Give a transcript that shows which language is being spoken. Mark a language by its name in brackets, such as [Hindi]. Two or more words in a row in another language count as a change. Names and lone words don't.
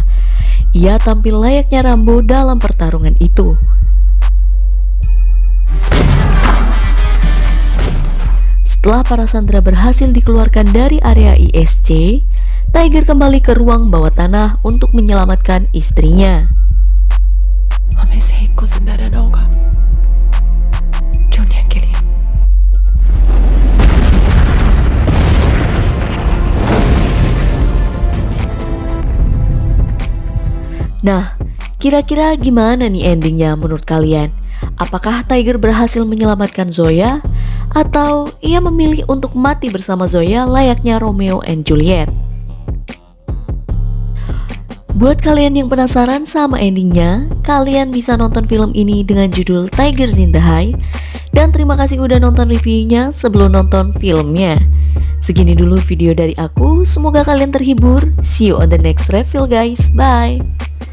[Indonesian] Ia tampil layaknya Rambo dalam pertarungan itu. Setelah para sandera berhasil dikeluarkan dari area ISC, Tiger kembali ke ruang bawah tanah untuk menyelamatkan istrinya. [Hindi] हमें से एक को जिंदा रहना होगा जूनियर के लिए [Indonesian] Nah, kira-kira gimana nih endingnya menurut kalian? Apakah Tiger berhasil menyelamatkan Zoya? Atau ia memilih untuk mati bersama Zoya layaknya Romeo and Juliet? Buat kalian yang penasaran sama endingnya, kalian bisa nonton film ini dengan judul Tigers in the High. Dan terima kasih udah nonton reviewnya sebelum nonton filmnya. Segini dulu video dari aku, semoga kalian terhibur. [English] See you on the next review guys, bye!